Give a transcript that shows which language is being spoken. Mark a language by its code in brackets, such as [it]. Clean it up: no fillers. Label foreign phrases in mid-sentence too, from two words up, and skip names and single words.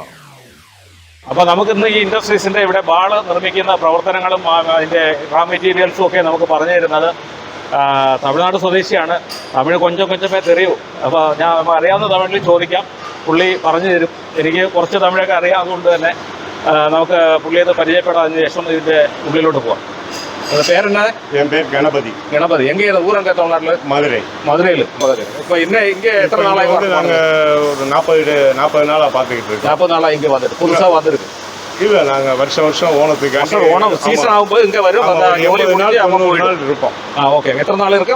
[ml] അപ്പോൾ നമുക്കിന്ന് ഈ ഇൻഡസ്ട്രീസിൻ്റെ ഇവിടെ ബാള് നിർമ്മിക്കുന്ന പ്രവർത്തനങ്ങളും അതിൻ്റെ റാ മെറ്റീരിയൽസും ഒക്കെ നമുക്ക് പറഞ്ഞു തരുന്നത് തമിഴ്നാട് സ്വദേശിയാണ്. [ta] தமிழ் கொஞ்சமே தெரியும். [ml] അപ്പോൾ ഞാൻ അറിയാവുന്ന തമിഴിൽ ചോദിക്കാം, പുള്ളി പറഞ്ഞു തരും. എനിക്ക് കുറച്ച് തമിഴൊക്കെ അറിയാവുന്നതുകൊണ്ട് തന്നെ നമുക്ക് പുള്ളിയത് പരിചയപ്പെടാതിന് ശേഷം ഇതിൻ്റെ ഉള്ളിലോട്ട് പോകാം. പേരെന്നാ? [ta] என் பேர் கணபதி. கணபதி எங்கே ஊர்? எங்கே தமிழ்நாட்டில்? மதுரையில். இப்போ இங்கே எத்தனை நாளாக? நாங்கள் ஒரு 40 நாளாக பார்த்துக்கிட்டு இருக்கோம். 40 நாளாக இங்கே வந்துட்டு புதுசாக வந்துருக்கு? இல்லை, நாங்கள் வருஷம் ஓணத்துக்கு ஓணம் சீசன் ஆகும்போது இங்கே வரும். 70 நாள் இருப்போம். ஓகே. எத்தனை நாள் இருக்கும்?